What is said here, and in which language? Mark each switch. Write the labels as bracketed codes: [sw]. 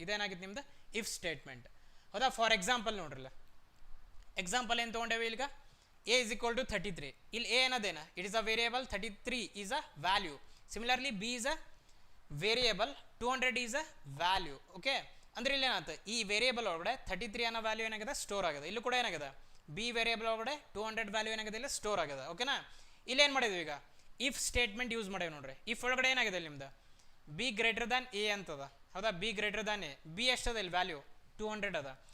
[kn] ಇದೇನಾಗಿತ್ತು ನಿಮ್ದು if statement. ಹೌದಾ, for example ನೋಡ್ರಲ್ಲ example ಏನು ತೊಗೊಂಡೇವೆ ಈಗ [en] a is equal to 33. [kn] ಇಲ್ಲಿ [en] a [kn] ಏನದೇನ [en] It is a variable, 33 is a value. Similarly b is a variable, 200 is a value. [kn] Okay, ಅಂದ್ರೆ ಇಲ್ಲಿ ಏನಾಗುತ್ತೆ ಈ ವೇರಿಯೇಬಲ್ ಒಳಗಡೆ 33 ಅನ್ನೋ ವ್ಯಾಲ್ಯೂ ಏನಾಗಿದೆ ಸ್ಟೋರ್ ಆಗಿದೆ. ಇಲ್ಲೂ ಕೂಡ ಏನಾಗಿದೆ ಬಿ ವೇರಿಯೇಬಲ್ ಒಳಗಡೆ 200 ವ್ಯಾಲ್ಯೂ ಏನಾಗಿದೆ ಇಲ್ಲ ಸ್ಟೋರ್ ಆಗಿದೆ. ಓಕೆನಾ, ಇಲ್ಲಿ ಏನು ಮಾಡಿದ್ವಿ ಈಗ ಇಫ್ ಸ್ಟೇಟ್ಮೆಂಟ್ ಯೂಸ್ ಮಾಡೇವಿ ನೋಡ್ರಿ. ಇಫ್ ಒಳಗಡೆ ಏನಾಗಿದೆ ನಿಮ್ದು [en] b greater than a [kn] ಅಂತದ. ಹೌದಾ, B greater than A, B ಎಷ್ಟದ ಇಲ್ಲಿ ವ್ಯಾಲ್ಯೂ 200 ಅದ.